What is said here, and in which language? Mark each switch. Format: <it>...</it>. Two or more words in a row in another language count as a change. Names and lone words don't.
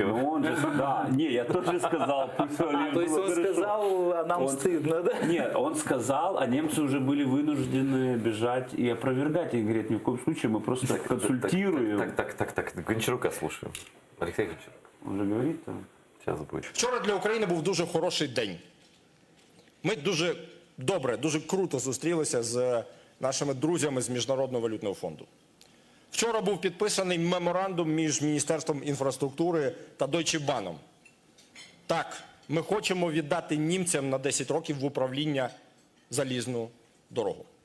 <ru>Он же, да, не, я тоже сказал. То есть он сказал, а нам стыдно, да? Нет, он сказал, а немцы уже были вынуждены бежать и опровергать. И говорит, ни в коем случае мы просто консультируем. Так, Гончарука слушаем. Алексей Гончарук. Он же говорит там. Сейчас будет.</ru> <uk>Вчора для України був дуже хороший день. Ми дуже добре, дуже круто зустрілися з нашими друзями з Міжнародного валютного фонду. Вчора був підписаний меморандум між Міністерством інфраструктури та Deutsche Bahn. Так, ми хочемо віддати німцям на 10 років в управління залізну дорогу.</uk>